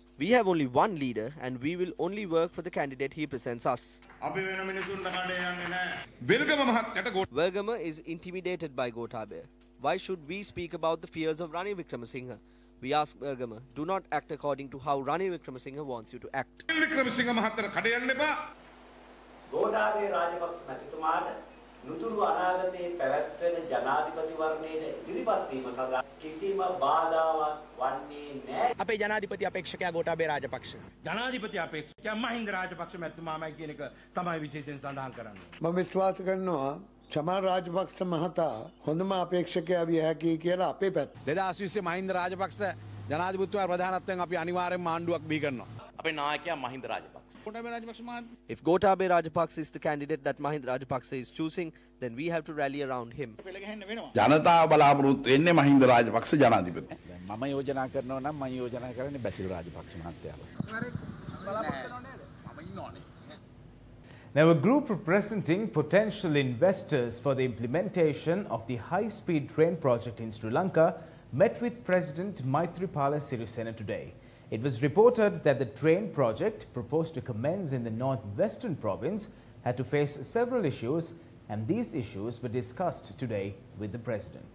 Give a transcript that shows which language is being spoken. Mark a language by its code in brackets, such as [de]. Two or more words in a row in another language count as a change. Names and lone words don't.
[en] We have only one leader and we will only work for the candidate he presents us. Welgama is intimidated by Gotabaya. Why should we speak about the fears of Ranil Wickremesinghe? We ask Welgama, do not act according to how Ranil Wickremesinghe wants you to act. [si] නුතුරු අනාගතයේ පැවැත්වෙන ජනාධිපති වර්ණයේ ඉදිරිපත් වීම සඳහා කිසිම බාධාවක් වන්නේ නැහැ. අපේ ජනාධිපති අපේක්ෂකයා ගෝඨාභය රාජපක්ෂ. ජනාධිපති අපේක්ෂකයා මහින්ද රාජපක්ෂ මැතිතුමාමයි කියන එක තමයි විශේෂයෙන් සඳහන් කරන්නේ. මම විශ්වාස කරනවා චමල් රාජපක්ෂ මහතා හොඳම අපේක්ෂකයා විය හැකියි කියලා අපේ පැත්ත. 2020 මහින්ද රාජපක්ෂ ජනාධිපතිතුමා ප්‍රධානත්වයෙන් අපි අනිවාර්යෙන්ම ආණ්ඩුවක් බිහි කරනවා. අපේ නායකයා මහින්ද රාජපක්ෂ. [en] If Gotabaya Rajapaksa is the candidate that Mahinda Rajapaksa is choosing, then we have to rally around him. [si] ජනතාව බලාපොරොත්තු වෙන්නේ මහින්ද රාජපක්ෂ ජනාධිපති. මම යෝජනා කරනවා නම් මම යෝජනා කරන්නේ බැසිල් රාජපක්ෂ මහත්තයාව. [en] Now, a group representing potential investors for the implementation of the high-speed train project in Sri Lanka met with President Maithripala Sirisena today. It was reported that the train project, proposed to commence in the northwestern province, had to face several issues, and these issues were discussed today with the President.